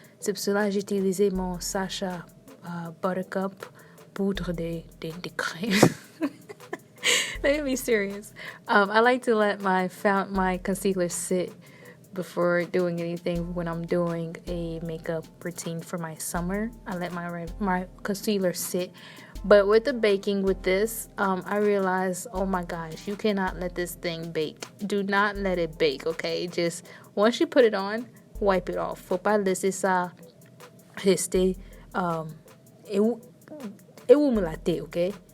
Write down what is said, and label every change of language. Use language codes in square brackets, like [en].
[fr] C'est pour cela que j'ai utilisé mon Sacha Buttercup poudre de crème. [en] Let me be serious. I like to let my concealer sit before doing anything. When I'm doing a makeup routine for my summer, I let my concealer sit. But with the baking with this, I realized, oh my gosh, you cannot let this thing bake. Do not let it bake, okay? Just once you put it on, wipe it off. [fr] Faut pas laisser ça rester émulaté, ok?